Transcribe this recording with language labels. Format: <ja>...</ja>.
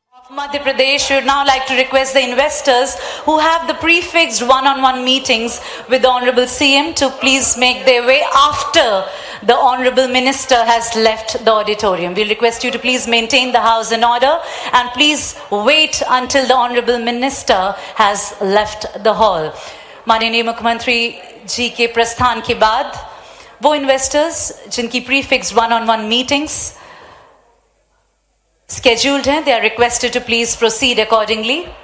<en>Madhya Pradesh, we would now like to request the investors who have the prefixed one-on-one meetings with the Honorable CM to please make their way after the Honorable Minister has left the auditorium. We request you to please maintain the house in order and please wait until the Honorable Minister has left the hall.</en> <hi>माननीय मुख्यमंत्री जी के प्रस्थान के बाद वो investors जिनकी prefixed वन-on-one meetings scheduled हैं.</hi> <en>They are requested to please proceed accordingly.</en>